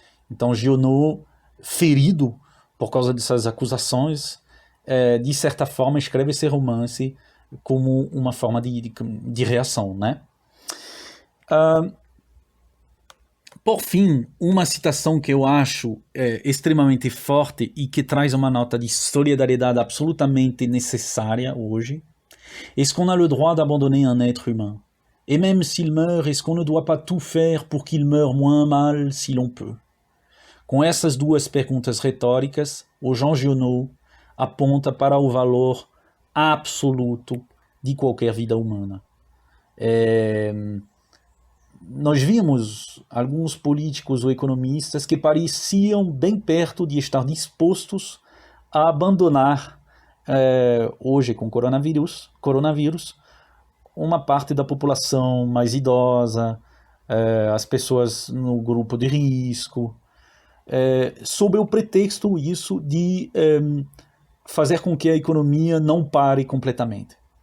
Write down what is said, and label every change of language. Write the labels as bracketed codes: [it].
[pt] Então Giono, ferido por causa dessas acusações, de certa forma escreve esse romance como uma forma de reação, né? Por fim, uma citação que eu acho extremamente forte e que traz uma nota de solidariedade absolutamente necessária hoje. [fr] Est-ce qu'on a le droit d'abandonner un être humain? Et même s'il meurt, est-ce qu'on ne doit pas tout faire pour qu'il meure moins mal si l'on peut? [pt] Com essas duas perguntas retóricas, o Jean Giono aponta para o valor absoluto de qualquer vida humana. Nós vimos alguns políticos ou economistas que pareciam bem perto de estar dispostos a abandonar, hoje com coronavírus, uma parte da população mais idosa, as pessoas no grupo de risco, sob o pretexto isso de fazer com que a economia não pare completamente.